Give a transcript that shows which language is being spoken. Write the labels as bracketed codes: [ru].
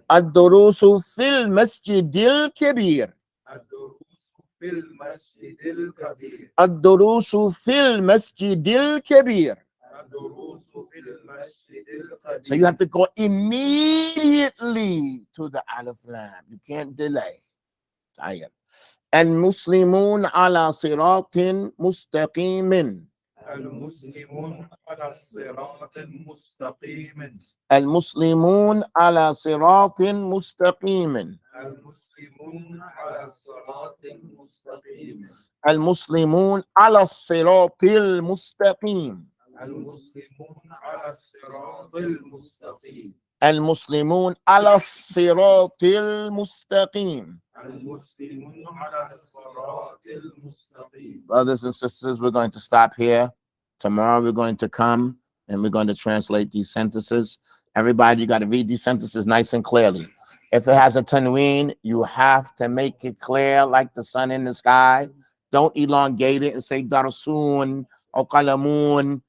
[ar] الدروس في المسجد الكبير. الدروس في المسجد الكبير. الدروس في المسجد الكبير. الدروس في المسجد الكبير. [en] So you have to go immediately to the Alif Lam. You can't delay. [ar] طيب. المسلمون على صراط مستقيم. المسلمون على صراط مستقيم. المسلمون على صراط مستقيم. المسلمون على صراط مستقيم. المسلمون على الصراط المستقيم. المسلمون على الصراط المستقيم. المسلمون على الصراط المستقيم. المسلمون على الصراط المستقيم. [en] Brothers and sisters, we're going to stop here. Tomorrow we're going to come and we're going to translate these sentences. Everybody, you got to read these sentences nice and clearly. If it has a tanween, you have to make it clear like the sun in the sky. Don't elongate it and say darsun or kalamun.